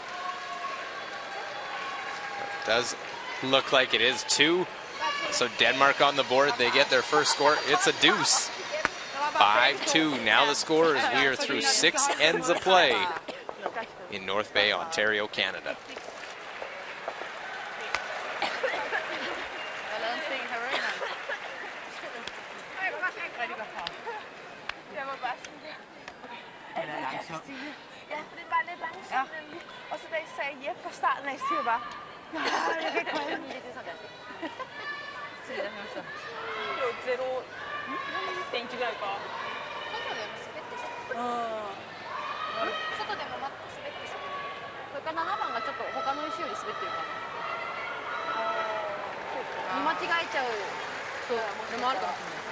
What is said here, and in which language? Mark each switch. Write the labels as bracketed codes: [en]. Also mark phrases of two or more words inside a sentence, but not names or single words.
[en] It does look like it is 2. So Denmark on the board. They get their first score. It's a deuce. 5-2 now the score as we are through 6 ends of play in North Bay, Ontario, Canada. [da] Ja, for det er bare lidt langsomt nemlig. Og så da I sagde Jeppe fra starten af, så siger jeg bare, nej, jeg kan ikke holde den. Det er sådan der. Det er jo 0. [ja] 電池ぐらいか。外でも滑ってそう。外でもマット滑ってそう。これから7番がちょっと他の石より滑ってるかな。見間違えちゃう。そう、それもあるかもしれない。